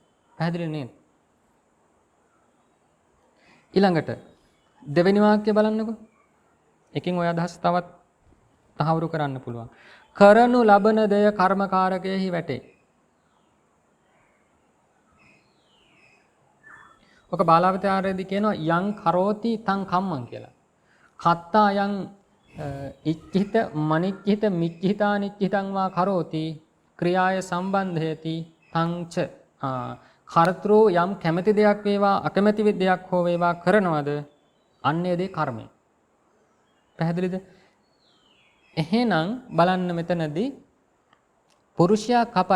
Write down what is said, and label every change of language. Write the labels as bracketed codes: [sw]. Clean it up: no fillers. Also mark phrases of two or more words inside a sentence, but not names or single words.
[si] පැහැදිලි නේද? ඊළඟට දෙවෙනි වාක්‍ය බලන්නකෝ. එකකින් ඔය අදහස් තවත් තහවුරු කරන්න පුළුවන්. කරනු ලබන දෙය කර්මකාරකයෙහි වැටේ. ඔක බාලාවතාරයේදී කියනවා [pi] යං කරෝති තං කම්මං [si] කියලා. [pi] කත්තා යං ඉච්ඡිත මනිච්ඡිත මිච්ඡිතා නිච්ඡිතං වා කරෝති ක්‍රියාය සම්බන්ධයති [si] තංච කර්තෘ යම් කැමැති දෙයක් වේවා අකමැති දෙයක් හෝ වේවා කරනවද අන්නේ දේ කර්මය. [pi] පැහැදිලිද? එහෙනම් බලන්න මෙතනදී පුරුෂයා කපයි.